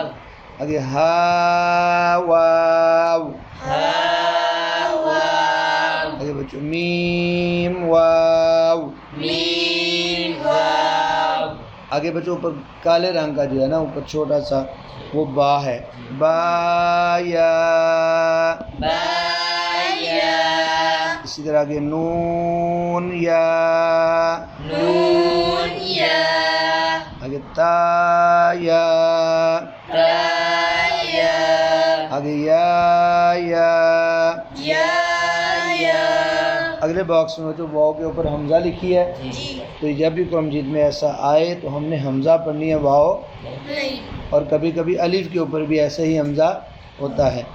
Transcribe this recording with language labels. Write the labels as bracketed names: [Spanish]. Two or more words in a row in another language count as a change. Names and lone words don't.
[Urdu] آگے ہا واو. ہا واو. آگے بچوں میم واو. میم واو. آگے بچوں اوپر کالے رنگ کا جو ہے نا اوپر چھوٹا سا وہ با ہے. با یا. با یا. اسی طرح آگے نون یا. نون یا. آگے تا یا. تا یا. آگے یا. یا یا. اگلے باکس میں جو واو کے اوپر حمزہ لکھی ہے جی. تو جب بھی قرآن مجید میں ایسا آئے تو ہم نے حمزہ پڑھنی ہے واو، نہیں. اور کبھی کبھی الف کے اوپر بھی ایسا ہی حمزہ ہوتا ہے.